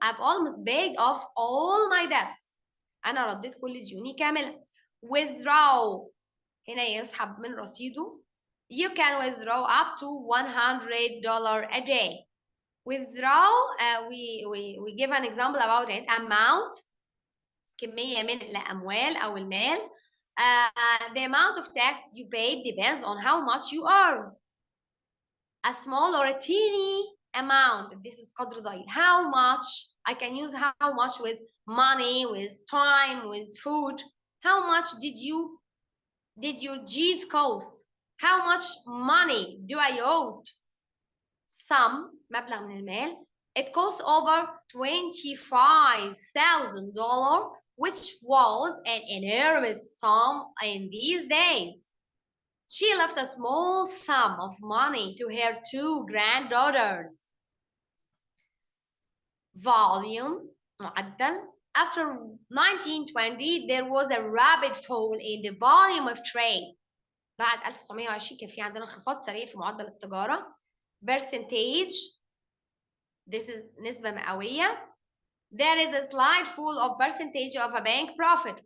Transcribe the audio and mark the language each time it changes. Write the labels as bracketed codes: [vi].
[en] I've almost paid off all my debts. [ar] أنا رديت كل ديوني كاملة. Withdraw. هنا يسحب من رصيده. [en] You can withdraw up to $100 a day. Withdraw, we give an example about it. [ar] Amount, كمية من الأموال أو المال. [en] The amount of tax you pay depends on how much you earn. A small or a teeny amount. This is [ar] قدر ضئيل. [en] How much? I can use how much with money, with time, with food. How much did your jeans cost? How much money do I owe? [ar] Sum, مبلغ من المال. [en] It cost over $25,000, which was an enormous sum in these days. She left a small sum of money to her 2 granddaughters. Volume, معدل. After 1920, there was a rapid fall in the volume of trade. [ar] بعد 1920 كان في عندنا انخفاض سريع في معدل التجارة. [en] Percentage, this is [ar] نسبة مئوية. [en] There is a slide full of percentage of a bank profit.